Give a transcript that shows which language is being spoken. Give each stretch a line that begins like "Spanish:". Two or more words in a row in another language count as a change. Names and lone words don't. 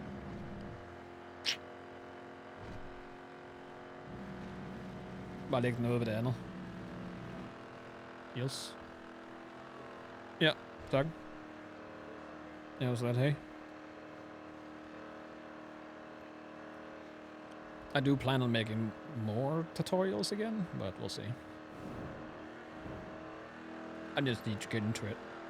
Danish: Bare læg noget ved det andet. Yes. Ja, tak. Jeg var slet, hey.
English: I do plan on making more tutorials again, but we'll see. I just need to get into it.